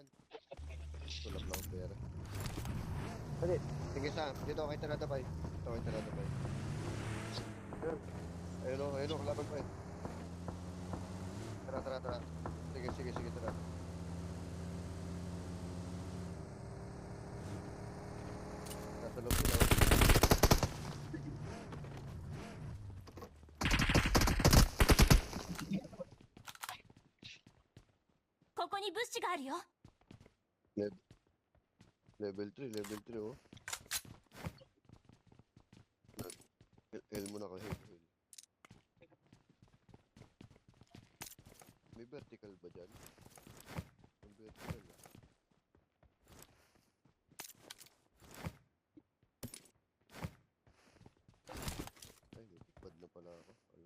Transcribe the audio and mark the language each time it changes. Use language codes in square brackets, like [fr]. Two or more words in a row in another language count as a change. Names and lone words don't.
[tl] Tulap lang ang pera. Pwede, sige Sam. Dito kay Taratapay. Ayun o, kalaban pa eh. Tara. Sige, tara. Nasa loob sila. [ja] ここに物資があるよ。 [en] Level 3 oh. [tl] Heal mo na ka, heal. May vertical ba dyan? Yung vertical ah. Ay, nagpipad na pala ako. Wala.